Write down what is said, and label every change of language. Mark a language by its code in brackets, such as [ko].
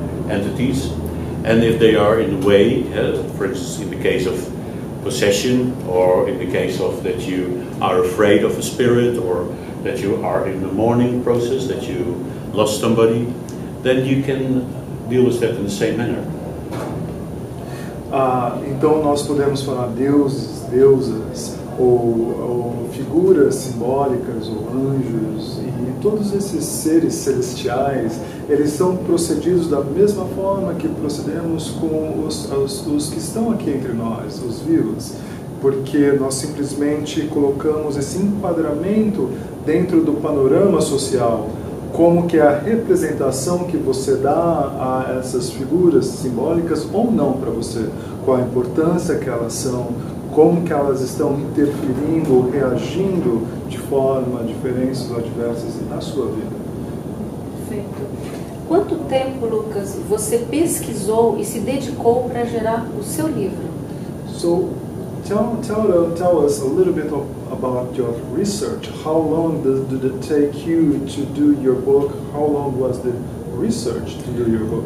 [en] entities, and if they are in a way, for instance in the case of possession, or in the case of that you are afraid of a spirit, or that you are in the mourning process, that you lost somebody, then you can deal with that in the same manner. [pt] Então nós podemos falar deuses, deusas, ou figuras simbólicas, ou anjos, e todos esses seres celestiais, eles são procedidos da mesma forma que procedemos com os que estão aqui entre nós, os vivos, porque nós simplesmente colocamos esse enquadramento dentro do panorama social, como que é a representação que você dá a essas figuras simbólicas ou não para você, qual a importância que elas são, como que elas estão interferindo ou reagindo de forma diferentes ou adversas na sua vida. Perfeito. Quanto tempo, Lucas, você pesquisou e se dedicou para gerar o seu livro? [en] So, tell us a little bit about your research. How long did it take you to do your book? How long was the research to do your book?